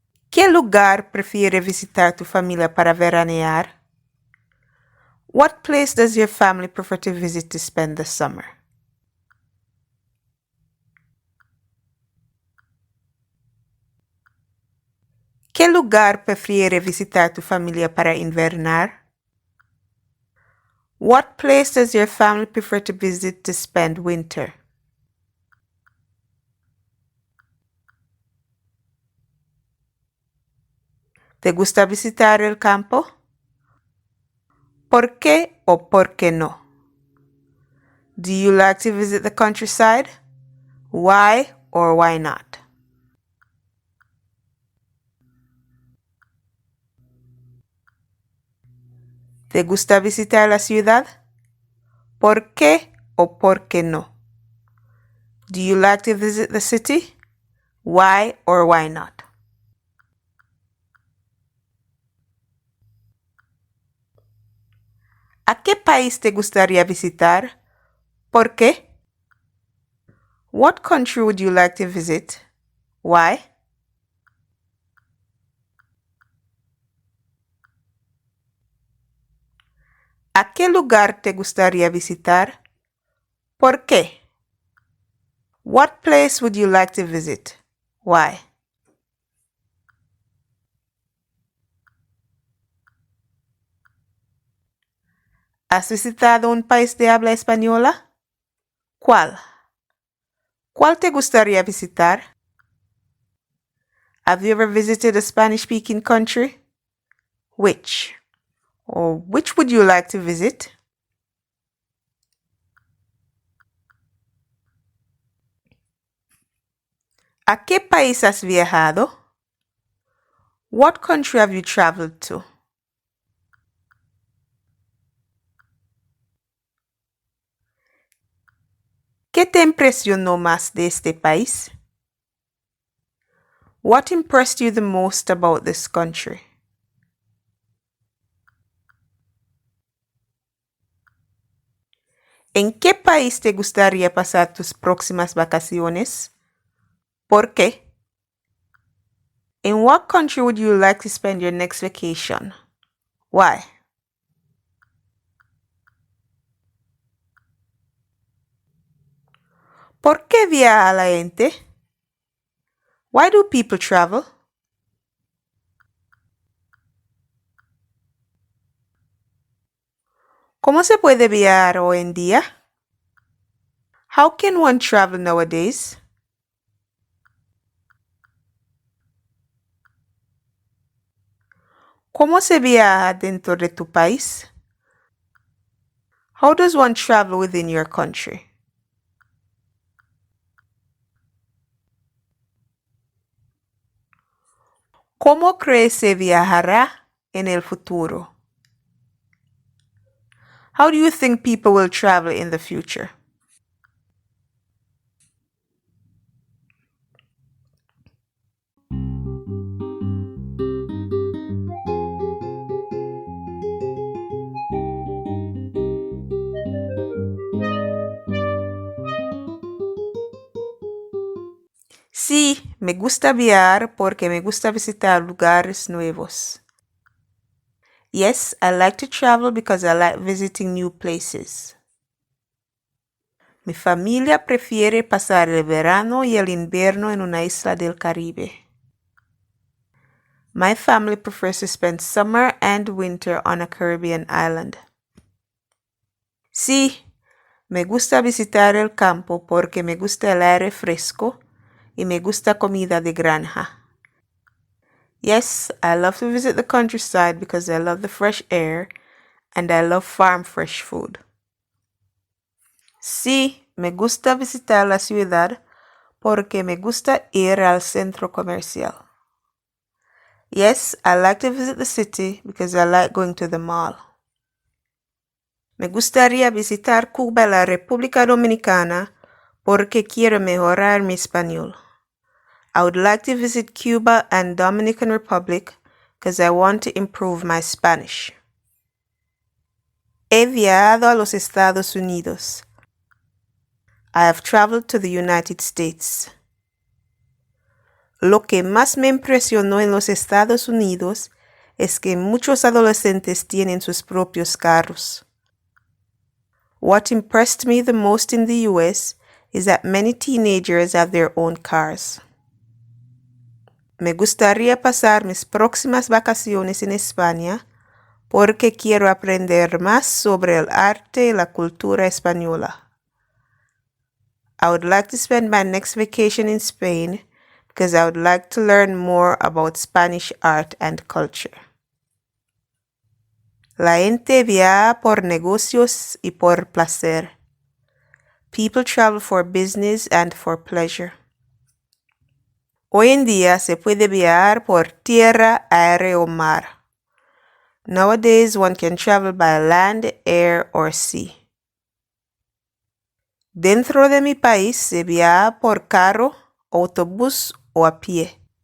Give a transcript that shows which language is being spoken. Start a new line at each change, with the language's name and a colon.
Spanish: ¿Qué lugar prefiere visitar tu familia para veranear?
English: What place does your family prefer to visit to spend the summer?
Spanish: ¿Qué lugar prefiere visitar tu familia para invernar?
English: What place does your family prefer to visit to spend winter?
Spanish: ¿Te gusta visitar el campo? ¿Por qué o por qué no?
English: Do you like to visit the countryside? Why or why not?
Spanish: ¿Te gusta visitar la ciudad? ¿Por qué o por qué no?
English: Do you like to visit the city? Why or why not?
Spanish: ¿A qué país te gustaría visitar? ¿Por qué?
English: What country would you like to visit? Why?
Spanish: ¿A qué lugar te gustaría visitar? ¿Por qué?
English: What place would you like to visit? Why?
Spanish: ¿Has visitado un país de habla española? ¿Cuál? ¿Cuál te gustaría visitar?
English: Have you ever visited a Spanish-speaking country? Which? Or which would you like to visit?
Spanish: ¿A qué país has viajado?
English: What country have you traveled to?
Spanish: ¿Qué te impresionó más de este país?
English: What impressed you the most about this country?
Spanish: ¿En qué país te gustaría pasar tus próximas vacaciones? ¿Por qué?
English: In what country would you like to spend your next vacation? Why?
Spanish: ¿Por qué viaja la gente?
English: Why do people travel?
Spanish: ¿Cómo se puede viajar hoy en día?
English: How can one travel nowadays?
Spanish: ¿Cómo se viaja dentro de tu país?
English: How does one travel within your country?
Spanish: ¿Cómo crees se viajará en el futuro?
English: How do you think people will travel in the future?
Spanish: Sí, me gusta viajar porque me gusta visitar lugares nuevos.
English: Yes, I like to travel because I like visiting new places.
Spanish: Mi familia prefiere pasar el verano y el invierno en una isla del Caribe.
English: My family prefers to spend summer and winter on a Caribbean island.
Spanish: Sí, me gusta visitar el campo porque me gusta el aire fresco y me gusta comida de granja.
English: Yes, I love to visit the countryside because I love the fresh air and I love farm fresh food.
Spanish: Sí, me gusta visitar la ciudad porque me gusta ir al centro comercial.
English: Yes, I like to visit the city because I like going to the mall.
Spanish: Me gustaría visitar Cuba y la República Dominicana porque quiero mejorar mi español.
English: I would like to visit Cuba and Dominican Republic because I want to improve my Spanish.
Spanish: He viajado a los Estados Unidos.
English: I have traveled to the United States.
Spanish: Lo que más me impresionó en los Estados Unidos es que muchos adolescentes tienen sus propios carros.
English: What impressed me the most in the US is that many teenagers have their own cars.
Spanish: Me gustaría pasar mis próximas vacaciones en España porque quiero aprender más sobre el arte y la cultura española.
English: I would like to spend my next vacation in Spain because I would like to learn more about Spanish art and culture.
Spanish: La gente viaja por negocios y por placer.
English: People travel for business and for pleasure.
Spanish: Hoy en día se puede viajar por tierra, aire o mar.
English: Nowadays one can travel by land, air or sea.
Spanish: Dentro de mi país se viaja por carro, autobús o a pie.